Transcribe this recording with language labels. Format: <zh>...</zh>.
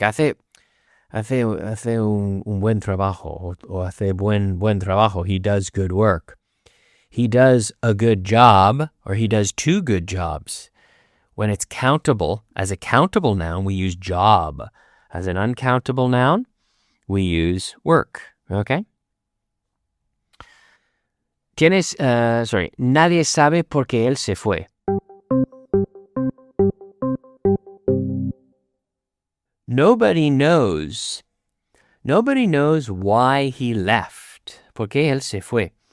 <es>Hace un buen trabajo, o hace buen trabajo.</es> <en>He does good work. He does a good job, or he does two good jobs. When it's countable, as a countable noun, we use job. As an uncountable noun, we use work, okay?</en> <es>Nadie sabe por qué él se fue.</es> <en>Nobody knows why he left. ¿Por qué él se fue?</en>